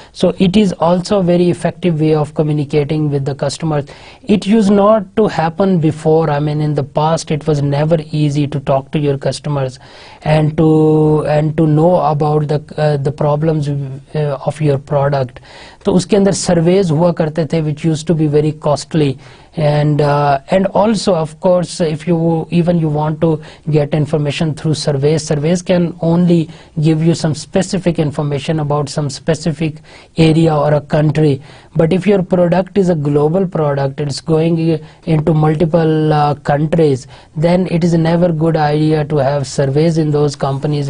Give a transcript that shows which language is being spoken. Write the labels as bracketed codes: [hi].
[en] So it is also very effective way of communicating with the customers. It used not to happen before. I mean, in the past, it was never easy to talk to your customers and to know about the problems of your product. [ur] تو اس کے اندر services ہوا کرتے تھے [en] which used to be very costly. And also, of course, if you want to get information through surveys can only give you some specific information about some specific area or a country. But if your product is a global product, it's going into multiple countries, then it is never good idea to have surveys in those companies.